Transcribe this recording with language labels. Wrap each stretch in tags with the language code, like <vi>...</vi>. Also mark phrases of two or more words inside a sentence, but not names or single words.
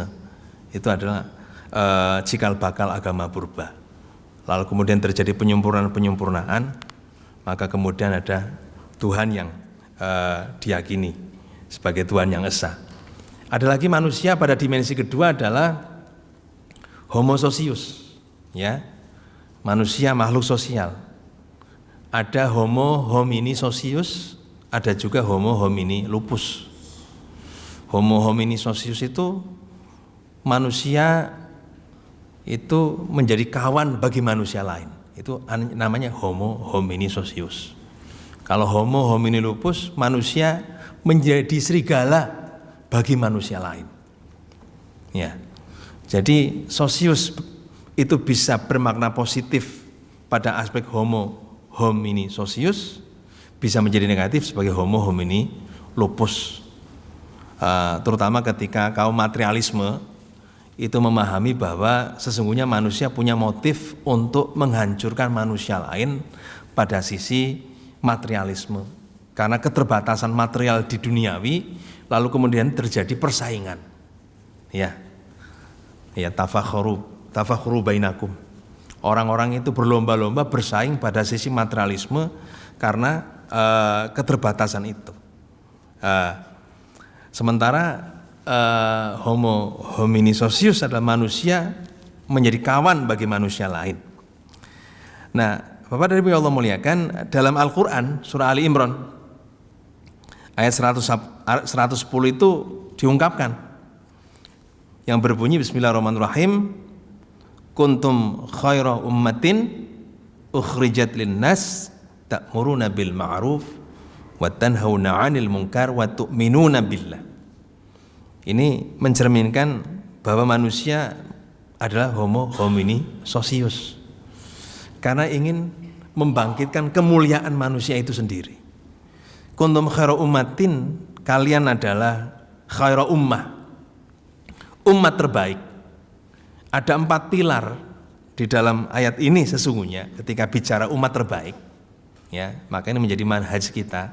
<id>Itu adalah cikal bakal agama purba. Lalu kemudian terjadi penyempurnaan, maka kemudian ada Tuhan yang diyakini sebagai Tuhan yang esa. Ada lagi manusia pada dimensi kedua adalah</id> <la>homo socius,</la> <id>ya, manusia makhluk sosial.</id> <la>Ada homo homini socius, ada juga homo homini lupus. Homo homini socius</la> <id>itu manusia itu menjadi kawan bagi manusia lain. Itu namanya</id> <la>homo homini socius.</la> <id>Kalau</id> <la>homo homini lupus,</la> <id>manusia menjadi serigala bagi manusia lain. Ya. Jadi socius itu bisa bermakna positif pada aspek</id> <la>homo homini socius,</la> <id>bisa menjadi negatif sebagai</id> <la>homo homini lupus.</la> <id>Terutama ketika kaum materialisme itu memahami bahwa sesungguhnya manusia punya motif untuk menghancurkan manusia lain pada sisi materialisme. Karena keterbatasan material di duniawi, lalu kemudian terjadi persaingan.</id> <ar>Ya, تفاخر بينكم.</ar> <id>Orang-orang itu berlomba-lomba bersaing pada sisi materialisme karena keterbatasan itu. Sementara</id> <la>homo homini socius</la> <id>adalah manusia menjadi kawan bagi manusia lain. Nah, Bapak dan Ibu yang Allah muliakan, dalam Al-Quran surah Ali Imran ayat 110 itu diungkapkan yang berbunyi</id> <ar>بسم الله الرحمن الرحيم كنتم خير أمة أخرجت للناس تأمرون بالمعروف وتنهون عن المنكر وتؤمنون بالله.</ar> <id>Ini mencerminkan bahwa manusia adalah</id> <la>homo homini socius</la> <id>karena ingin membangkitkan kemuliaan manusia itu sendiri.</id> <ar>كنتم خير أمة,</ar> <id>kalian adalah</id> <ar>خير أمة,</ar> <id>umat terbaik. Ada 4 pilar di dalam ayat ini sesungguhnya ketika bicara umat terbaik, ya, maka ini menjadi manhaj kita.</id>